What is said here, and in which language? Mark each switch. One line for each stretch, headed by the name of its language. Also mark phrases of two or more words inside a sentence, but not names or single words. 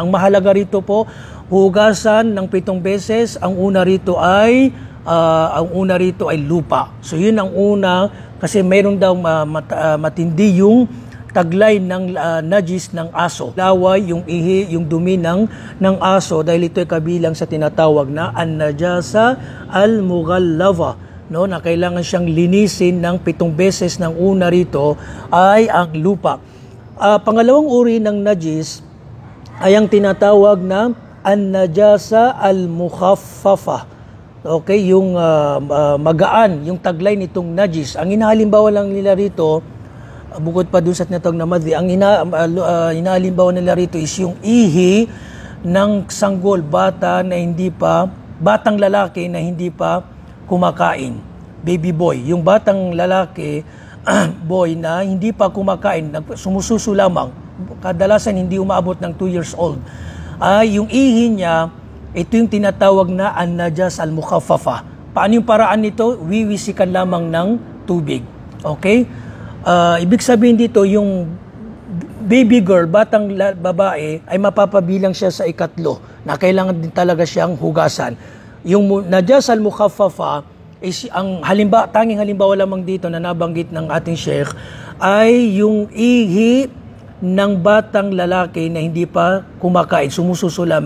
Filipino: Ang mahalaga rito po, hugasan ng 7 beses. Ang una rito ay lupa. So yun ang una, kasi mayroon daw matindi yung taglay ng najis ng aso. Laway, yung ihi, yung dumi ng aso, dahil ito ay kabilang sa tinatawag na
Arabic: النجاسة المغلظة,
Filipino: no, na kailangan siyang linisin ng 7 beses. Ng una rito ay ang lupa. Pangalawang uri ng najis ay ang tinatawag na
Arabic: النجاسة المخففة.
Filipino: Okay, yung magaan, yung taglay nitong najis. Ang inahalimbawa lang nila rito, bukod pa dun sa tinatawag na madhi, ang inahalimbawa nila rito is yung ihi ng sanggol, batang lalaki na hindi pa kumakain,
English: baby boy.
Filipino: Yung batang lalaki, boy na hindi pa kumakain, sumususo lamang, kadalasan hindi umaabot ng 2
English: years old,
Filipino: yung ihi niya, ito yung tinatawag na
Arabic: النجس المخففة.
Filipino: Paano yung paraan nito? Wiwisikan lamang ng tubig. Okay? Ibig sabihin dito, yung
English: baby girl,
Filipino: batang babae, ay mapapabilang siya sa ikatlo na kailangan din talaga siyang hugasan. Yung
Arabic: نجس المخففة
Filipino: is ang tanging halimbawa lamang dito na nabanggit ng ating sheikh ay yung ihi ng batang lalaki na hindi pa kumakain, sumususo lamang.